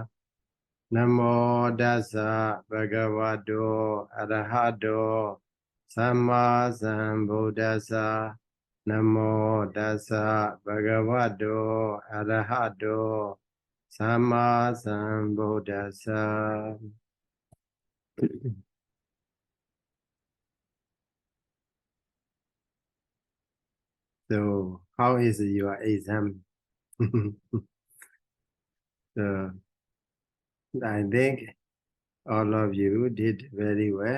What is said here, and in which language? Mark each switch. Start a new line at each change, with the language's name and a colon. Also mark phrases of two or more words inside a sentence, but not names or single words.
Pali: Namo Dasa Bhagavato Arahato Samma Sambuddhassa. Namo Dasa Bhagavato Arahato Samma Sambuddhassa.
English: So, how is your exam? So, I think all of you did very well.